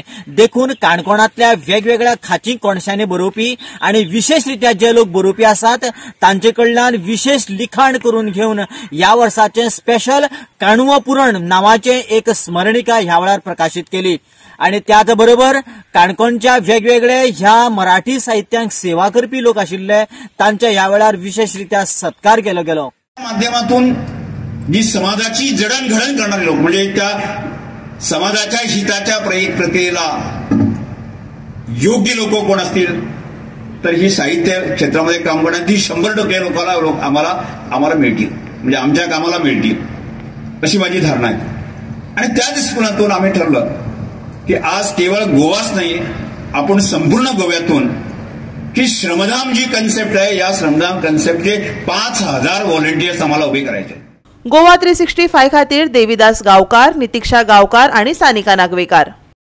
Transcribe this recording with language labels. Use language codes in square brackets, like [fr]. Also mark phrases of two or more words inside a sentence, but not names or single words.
[kok] देखून काणकोणांतल्या वेगवेगळ्या खाची कोणशांनी बरोवपी आणि विशेषरित्या जे लोक बरोवपी आसात तांचे कडल्यान विशेष लिखाण करून घेवन ह्या वर्साचे स्पेशल काणुओ पुरण नावाचे एक स्मरणिका ह्या वेळार प्रकाशित केली। आणि त्याच बरोबर काणकोणच्या वेगवेगळे ह्या मराठी साहित्यांक सेवा करपी लोक आशिल्ले तांच्या ह्या वेळार विशेषरित्या सत्कार केलो गेलो। [mr] माध्यमातून जी समाजाची जडणघडण करणारे लोक म्हणजे त्या समाजाच्या हिताच्या प्रक्रियेला योग्य लोक कोण असतील तर ही साहित्य क्षेत्रामध्ये काम करणारी 100% लोक आम्हाला मिळतील, म्हणजे आमच्या कामाला मिळतील अशी माझी धारणा आहे। आणि त्या दृष्टिकोनातून आम्ही ठरलं की आज केवळ गोवाच नाही, आपण संपूर्ण गोव्यातून की श्रमदान जी कन्सेप्ट आहे, या श्रमदान कन्सेप्टचे 5000 व्हॉलंटियर्स आम्हाला उभे करायचे। [kok] गोवा 365 खातीर देविदास गावकार, नितीक्षा गावकार आणि सानिका नागवेकार।